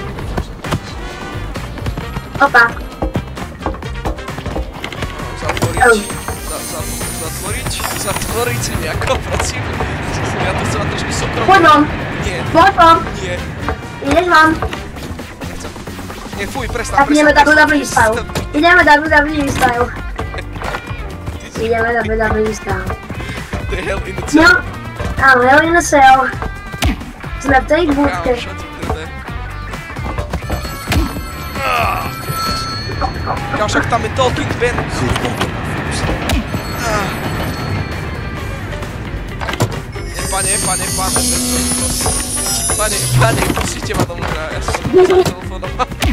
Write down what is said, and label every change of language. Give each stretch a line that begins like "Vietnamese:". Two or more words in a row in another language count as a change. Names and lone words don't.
Slovak: Opa. Zatvoriť nejako, prosím. Ja to chcem trošku sokromne. Poď von. Nie. Poď von. Nie. Ideš von. Nechcem. Nie, fuj, prestaň. Tak ideme WWE style. Ideme WWE style.
English: The hell in the cell. No, I'm hell in the cell.
Slovak: Sme v tej budke. Ja však tam je Talking Ben. Pane, pustite ma domnútra, ja som sa telefonoval.